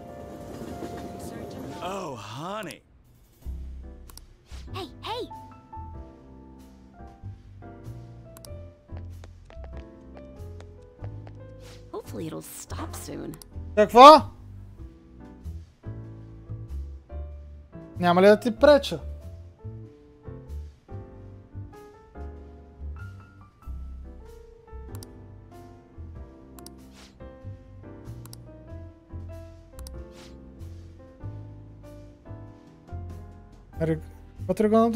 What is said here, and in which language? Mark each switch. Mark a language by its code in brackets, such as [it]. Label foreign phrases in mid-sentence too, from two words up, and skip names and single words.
[en] In search of Oh, honey. Hey, hey! Hopefully it'll stop soon. [bg] Какво? Няма ли да ти преча? [en] What are you gonna do?